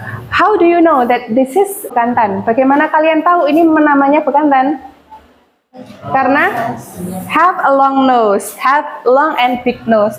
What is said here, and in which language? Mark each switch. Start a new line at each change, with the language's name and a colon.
English: How do you know that this is bekantan?
Indonesian: Bagaimana kalian tahu ini namanya bekantan?
English: Karena have a long nose, have long and big nose.